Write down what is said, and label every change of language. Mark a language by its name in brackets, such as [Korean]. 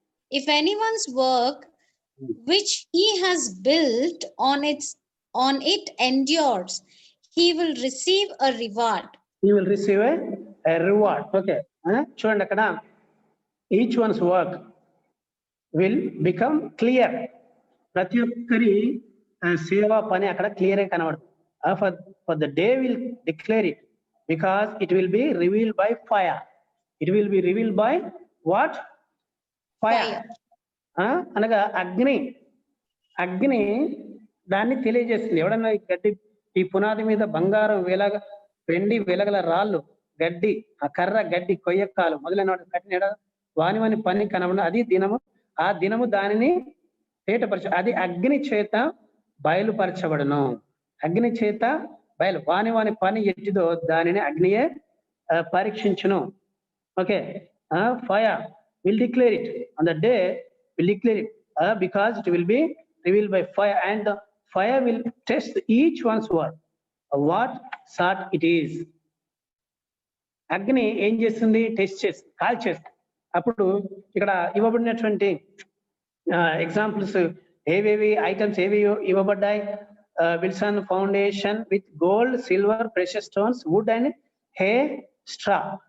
[English] If anyone's work which he has built on it endures, he will receive a reward. He will receive a reward. Okay. [Telugu] చూడండి అక్కడ [English] each one's work will become clear. [Telugu] ప్రతి ఒక్కరి సేవా పని అక్కడ clear గా కనబడుతుంది. [English] For the day will declare it, because it will be revealed by fire. It will be revealed by what? Fire. [Telugu] అనగా అగ్ని దాన్ని తెలియజేస్తుంది. ఎవడన్నా గడ్డి, ఈ పునాది మీద బంగారం వెండి వెలగల రాళ్ళు, గడ్డి, ఆ కర్ర, గడ్డి, కొయ్యక్కాలు మొదలైన కట్టిన వాని పని కనబడి అది దినము, ఆ దినము దానిని తేటపరచ, అది అగ్ని చేత బయలుపరచబడును. అగ్ని చేత వాని పని ఎట్టిదో దానిని అగ్నియే పరీక్షించును. Okay. [English] Fire will declare it. On the day will declare it, because it will be revealed by fire, and the fire will test each one's work of what sort it is. [Telugu] అగ్ని ఏం చేస్తుంది? Test చేస్తుంది, call చేస్తుంది. అప్పుడు ఇక్కడ ఇవ్వబడినటువంటి examples ఏవేవి items ఏవి ఇవ్వబడ్డాయి? [English] Wilson foundation with gold, silver, precious stones, wood and hay, straw.